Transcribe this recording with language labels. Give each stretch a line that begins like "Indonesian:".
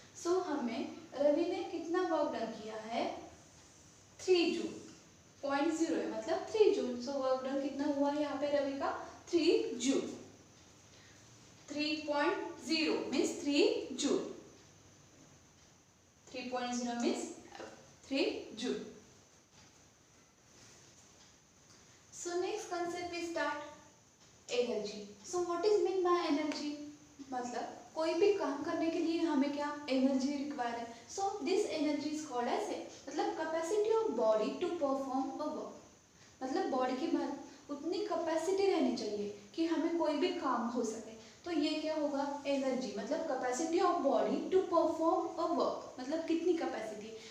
Hindi: सो हमें रवि ने कितना वर्क डन किया है 3 जूल, 0.0 है मतलब 3 जूल। सो वर्क डन कितना हुआ यहाँ पे रवि का 3 joule, 3.0 means 3 joule, 3.0 means 3 joule.
English: So next concept we start energy. So what is mean by energy?
Hindi: मतलब कोई भी काम करने के लिए हमें क्या एनर्जी रिक्वायर है।
English: so this energy is called as
Hindi: मतलब
English: capacity of body to perform a work,
Hindi: मतलब बॉडी की उतनी कैपेसिटी रहनी चाहिए कि हमें कोई भी काम हो सके। तो ये क्या होगा एनर्जी, मतलब
English: capacity of body to perform a work,
Hindi: मतलब कितनी कैपेसिटी।